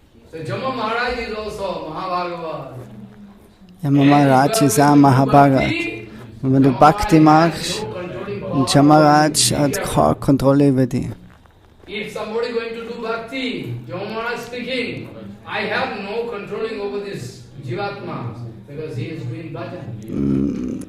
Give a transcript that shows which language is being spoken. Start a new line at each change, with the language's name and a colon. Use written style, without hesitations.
English: So Jama Maharaj is also Mahabhagavad.
German: Yamaraj ist auch Mahabhagat. Und wenn du Bhakti machst, und Yamaraj hat keine Kontrolle über dich.
English: If somebody going to do Bhakti, Jama Maharaj speaking, I have no controlling over this Jivatma, because he is doing bhajan.